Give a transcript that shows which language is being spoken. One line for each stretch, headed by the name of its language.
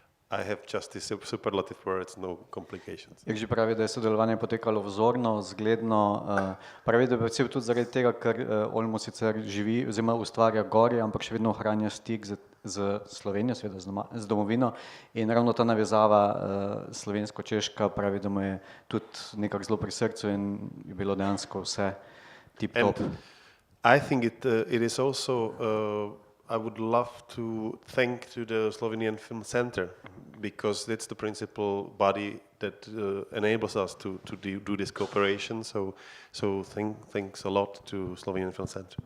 English: I have just these superlative words, no complications.
Slovenian: Irži pravi, da je sodelovanje potekalo vzorno, zgledno. Pravi, da je predvsem tudi zaradi tega, ker Olmo sicer živi oziroma ustvarja gori, ampak še vedno ohranja stik z Slovenijo, seveda z domovino. In ravno ta navezava slovensko-češka pravi, da mu je tudi nekako zelo pri srcu in je bilo dejansko vse tip-top.
English: I think it is also, I would love to thank to the Slovenian Film Center because that's the principal body that enables us to do this cooperation. So thanks a lot to Slovenian Film Center.